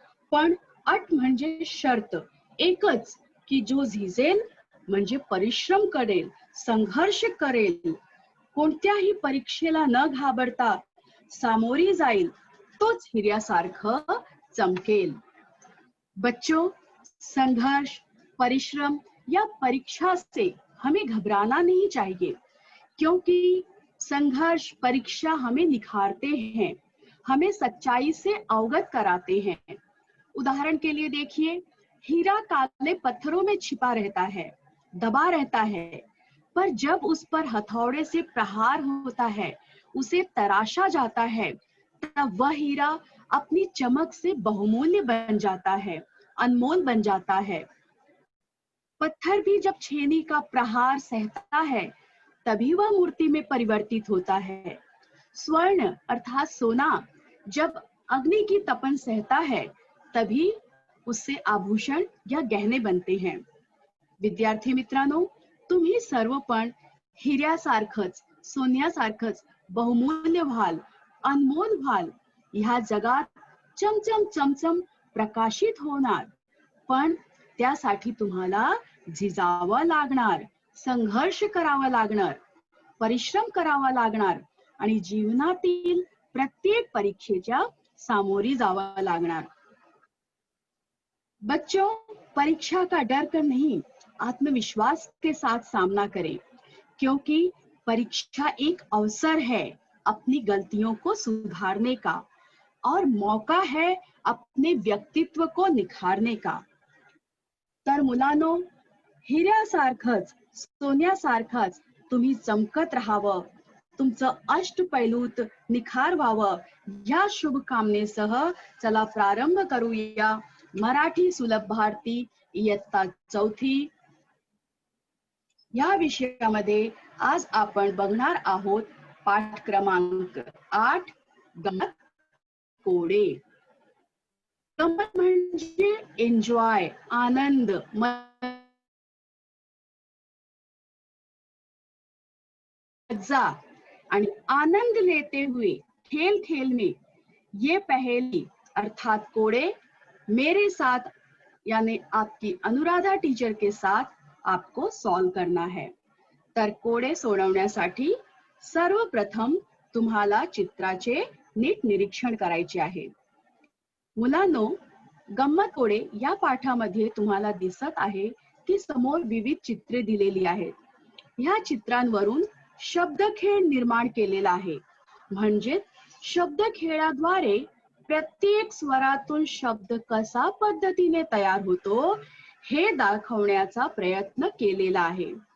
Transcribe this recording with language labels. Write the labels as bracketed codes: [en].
[mr] पण अट म्हणजे शर्त एकच, की जो झिजेल म्हणजे परिश्रम करेल, संघर्ष करेल, कोणत्याही परीक्षेला न घाबरता सामोरी जाईल, तोच हिऱ्यासारखं चमकेल. [hi] बच्चों, संघर्ष, परिश्रम या परीक्षा से हमें घबराना नहीं चाहिए, क्योंकि संघर्ष, परीक्षा हमें निखारते हैं, हमें सच्चाई से अवगत कराते हैं. उदाहरण के लिए देखिए, हीरा काले पत्थरों में छिपा रहता है, दबा रहता है, पर जब उस पर हथौड़े से प्रहार होता है, उसे तराशा जाता है, तब वह हीरा अपनी चमक से बहुमूल्य बन जाता है, अनमोल बन जाता है. पत्थर भी जब छेनी का प्रहार सहता है, तभी वह मूर्ति में परिवर्तित होता है. स्वर्ण अर्थात सोना जब अग्नि की तपन सहता है, तभी उससे आभूषण या गहने बनते हैं. [mr] विद्यार्थी मित्रांनो, तुम्ही सर्व पण हिऱ्यासारखंच, सोन्यासारखंच बहुमूल्य व्हाल, अनमोल व्हाल. ह्या जगात चमचम चमचम प्रकाशित होणार, पण त्यासाठी तुम्हाला झिजावं लागणार, संघर्ष करावा लागणार, परिश्रम करावा लागणार आणि जीवनातील प्रत्येक परीक्षेच्या सामोरी जावं लागणार. [hi] बच्चों, परीक्षा का डर कर नहीं, आत्मविश्वास के साथ सामना करें, क्योंकि परीक्षा एक अवसर है अपनी गलतियों को सुधारने का और मौका है अपने व्यक्तित्व को निखारने का. [mr] तर मुलांनो, हिऱ्यासारखंच, सोन्यासारखंच तुम्ही चमकत राहावं, तुमचं अष्टपैलूत निखार व्हावं, या शुभकामनेसह चला प्रारंभ करूया मराठी सुलभ भारती इयत्ता 4थी या विषयामध्ये. आज आपण बघणार आहोत पाठ क्रमांक 8, गंमत कोडे. गंमत म्हणजे एन्जॉय, आनंद, मजा आणि [hi] आनंद लेते हुए खेल खेल में ये पहेली अर्थात कोडे मेरे साथ यानी आपकी अनुराधा टीचर के साथ आपको सॉल्व करना है. [mr] तर कोडे सोडवण्यासाठी सर्वप्रथम तुम्हाला चित्राचे नीट निरीक्षण करायचे आहे. मुलांनो, गंमत कोडे या पाठामध्ये तुम्हाला दिसत आहे की समोर विविध चित्रे दिलेली आहेत. ह्या चित्रांवरून शब्दखेळ निर्माण केलेला आहे, म्हणजे शब्दखेळाद्वारे प्रत्येक स्वरातून शब्द कसा पद्धतीने तयार होतो हे दाखवण्याचा प्रयत्न केलेला आहे.